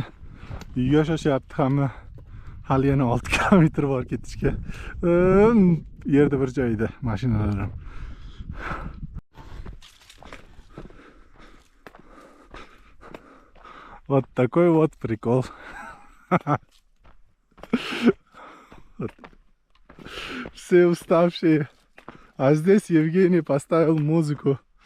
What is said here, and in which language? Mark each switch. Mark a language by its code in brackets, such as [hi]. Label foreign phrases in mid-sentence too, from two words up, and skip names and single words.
[uz] Uyga shoshyapti hamma. Hali yana 6 kilometr bor ketishga. Yerda bir joyda mashinalarim. [ru] Вот такой вот прикол. Все уставшие. А здесь Евгений поставил музыку.